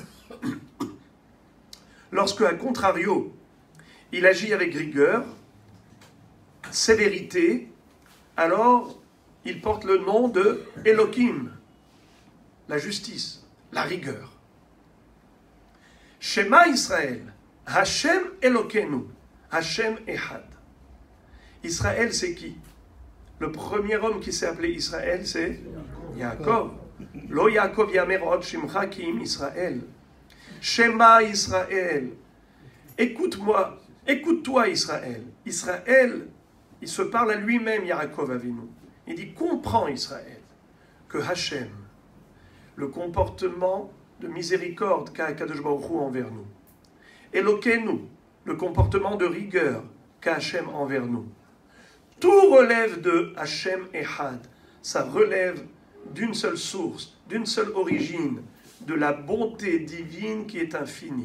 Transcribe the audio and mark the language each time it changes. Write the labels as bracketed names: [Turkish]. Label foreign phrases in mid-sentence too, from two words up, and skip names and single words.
[French] Lorsque, à contrario, il agit avec rigueur, sévérité, alors il porte le nom de Elohim, la justice, la rigueur. [Hebrew] שמע ישראל, השם אלוקינו, השם אחד. [French] Israël, c'est qui? Le premier homme qui s'est appelé Israël, c'est Yaakov. [Hebrew] לא יעקב יאמר עוד שמך כי אם ישראל. שמע ישראל. [French] Écoute-moi, écoute-toi Israël. Israël, il se parle à lui-même, Yaakov Avinu. Il dit, comprends Israël, que Hachem, le comportement de miséricorde qu'a [Hebrew] קדוש ברוך הוא [French] envers nous, Elokeinu, le comportement de rigueur qu'a Hachem envers nous, tout relève de [Hebrew] השם אחד, [French] ça relève d'une seule source, d'une seule origine, de la bonté divine qui est infinie.